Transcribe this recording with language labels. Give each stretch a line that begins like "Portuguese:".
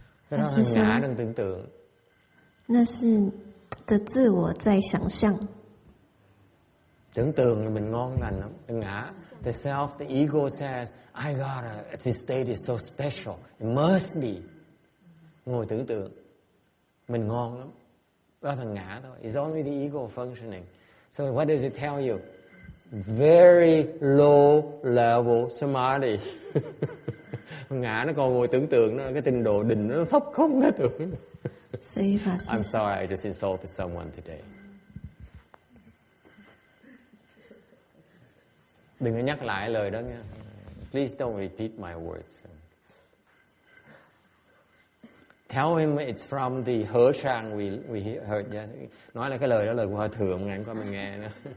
Vietnamese: Cái đó là ngã đang tưởng tượng.
Chinese: 那是的自我在想象。
Vietnamese: Tưởng tượng là mình ngon lành lắm.
English: Ngã, the self, the ego says, I gotta, this state is so special. It must be.
Vietnamese: Ngồi tưởng tượng, mình ngon lắm. Đó là ngã thôi.
English: It's only the ego functioning. So what does it tell you? Very low level samadhi.
Vietnamese: Ngã nó còn ngồi tưởng tượng, nó cái trình độ định nó thấp không thể tưởng.
English: I'm sorry, I just insulted someone today.
Vietnamese: Đừng có nhắc lại lời đó nha.
English: Please don't repeat my words. Tell him it's from the Hở Sang we heard. Yeah.
Vietnamese: Nói là cái lời đó là lời của Hòa Thượng, ngày hôm qua mình nghe nữa.